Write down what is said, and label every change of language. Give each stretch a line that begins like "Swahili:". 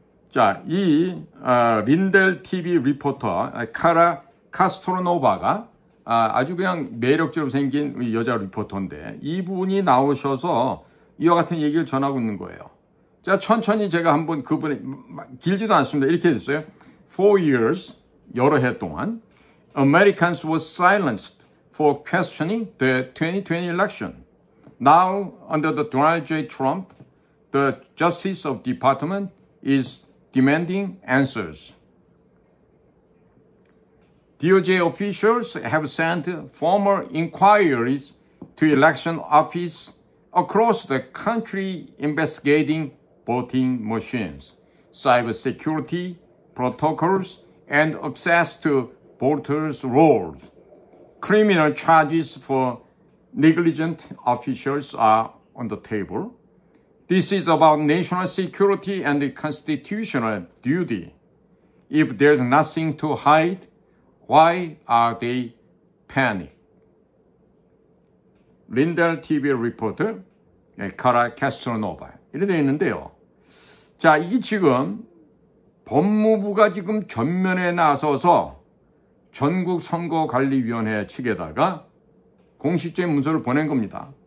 Korean: 자, 이 린델 TV 리포터 카라 카스트로노바가 아주 그냥 매력적으로 생긴 여자 리포터인데 이분이 나오셔서 이와 같은 얘기를 전하고 있는 거예요. 자, 천천히 제가 한번 그분이 길지도 않습니다. 이렇게 됐어요.
English: For years,
Korean: 여러 해 동안
English: Americans were silenced for questioning the 2020 election. Now, under the Donald J. Trump, the Justice of Department is demanding answers. DOJ officials have sent formal inquiries to election office across the country investigating voting machines, cybersecurity protocols, and access to voters' rolls. Criminal charges for negligent officials are on the table. This is about national security and constitutional duty. If there's nothing to hide, why are they panicked?
Korean: 린델 TV 리포터 카라 카스트로노바 이렇게 되어 있는데요. 자, 이게 지금 법무부가 지금 전면에 나서서 전국선거관리위원회 측에다가 공식적인 문서를 보낸 겁니다.